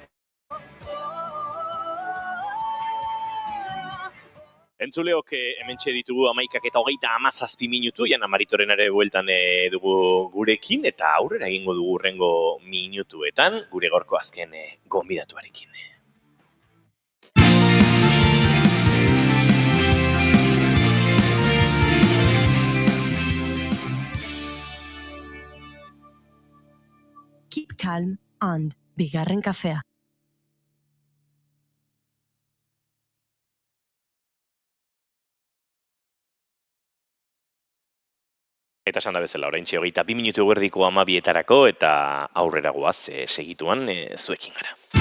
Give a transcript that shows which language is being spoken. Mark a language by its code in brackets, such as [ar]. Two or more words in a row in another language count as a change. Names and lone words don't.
[eu] Entzuleok hementxe ditugu 11:27 minutu, jan Amaritoren ere bueltan dugu gurekin, eta aurrera egingo dugu hurrengo minutuetan, gure gaurko azken gonbidatuarekin. [en] Keep calm and [eu] bigarren kafea. Eta esan da bezala, oraintxe 22 minutu eguerdiko 12etarako eta aurrera goaz segituan zuekin gara.